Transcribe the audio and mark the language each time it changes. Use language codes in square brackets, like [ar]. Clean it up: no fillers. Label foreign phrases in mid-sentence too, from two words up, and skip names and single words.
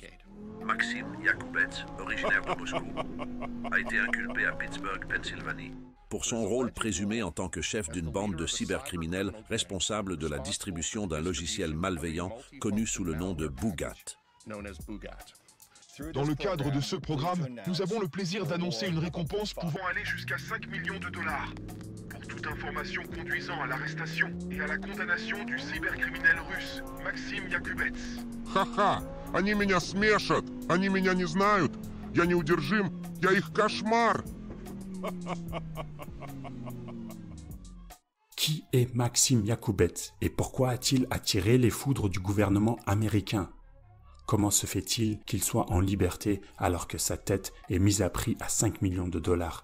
[fr] Maxim Yakubets, originaire de Moscou, a été inculpé à Pittsburgh, Pennsylvanie, pour son rôle présumé en tant que chef d'une bande de cybercriminels responsable de la distribution d'un logiciel malveillant connu sous le nom de Boogat. Dans le cadre de ce programme, nous avons le plaisir d'annoncer une récompense pouvant aller jusqu'à 5 millions de dollars. Pour toute information conduisant à l'arrestation et à la condamnation du cybercriminel russe, Maxim Yakubets. [ru] Ха-ха! Они меня смешат! Они меня не знают! Я неудержим! Я их кошмар! [fr] Qui est Maxim Yakubets et pourquoi a-t-il attiré les foudres du gouvernement américain? Comment se fait-il qu'il soit en liberté alors que sa tête est mise à prix à 5 millions de dollars?